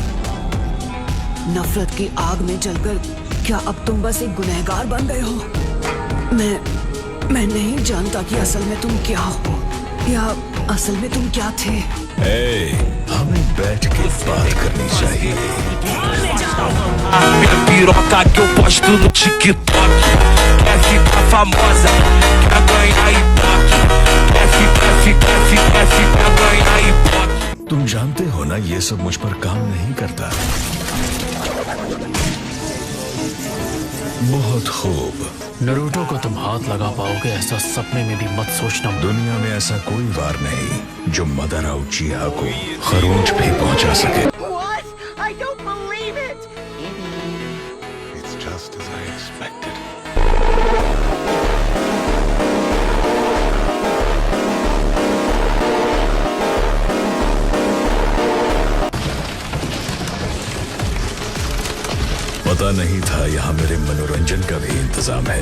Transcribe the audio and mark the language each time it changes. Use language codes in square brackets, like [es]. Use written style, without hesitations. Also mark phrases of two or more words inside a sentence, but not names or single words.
[hi] नफरत की आग में जलकर क्या अब तुम बस एक गुनहगार बन गए हो? मैं नहीं जानता कि असल में तुम क्या हो, या असल में तुम क्या थे। हमें बैठ के बात करनी चाहिए। [pt] Minha piroca que eu posto no TikTok. Quer ficar famosa, quer ganhar ibope. Quer ficar ganhar ibope. [hi] तुम जानते हो ना ये सब मुझ पर काम नहीं करता। बहुत खूब। नरूटो को तुम हाथ लगा पाओगे ऐसा सपने में भी मत सोचना। दुनिया में ऐसा कोई वार नहीं जो मदारा उचिहा को खरोंच भी पहुंचा सके। [en] What? I don't believe it. It's just as I expected. [hi] पता नहीं था यहाँ मेरे मनोरंजन का भी इंतजाम है।